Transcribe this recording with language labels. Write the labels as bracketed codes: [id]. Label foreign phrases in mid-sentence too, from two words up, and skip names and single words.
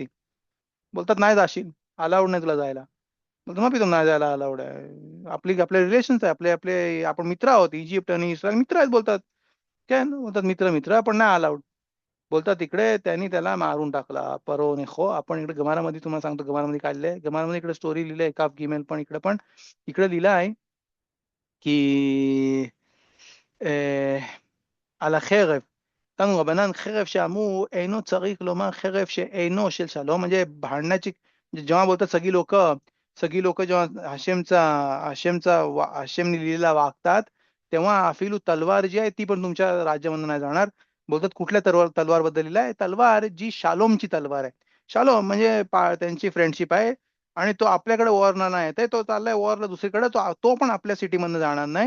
[mr] बोलतात नाही जाशील, अलाउड नाही तुला जायला. बोलतो मग नाही जायला अलाउड आहे, आपले रिलेशन्स आहे, आपले आपले आपण मित्र आहोत, इजिप्त आणि इस्रायल मित्र आहेत. बोलतात काय बोलतात, मित्र मित्र, पण नाही अलाउड. बोलतात तिकडे त्यांनी त्याला मारून टाकला परो नेखो. आपण इकडे गमारामध्ये तुम्हाला सांगतो, गमारामध्ये काढलंय, गमारामध्ये इकडे स्टोरी लिहिलंय काफ गिमेल, पण इकडे लिहिलं आहे की [he] על החרב, תנו רבנן חרב שאמרו אינו צריך לומר חרב שאינו של שלום, [mr] म्हणजे भांडण्याची, जेव्हा बोलतात सगळी लोक जेव्हा हशेम लिहिलेला वागतात, तेव्हा अफिलू तलवार जी आहे ती पण तुमच्या राज्यामध्ये नाही जाणार. बोलतात कुठल्या तलवार बद्दल लिहिलं आहे, तलवार जी शालोमची तलवार आहे. शालोम म्हणजे त्यांची फ्रेंडशिप आहे, आणि तो आपल्याकडे वॉरना नाही येते, तो चाललाय वॉरला दुसरीकडे, तो पण आपल्या सिटीमधनं जाणार नाही.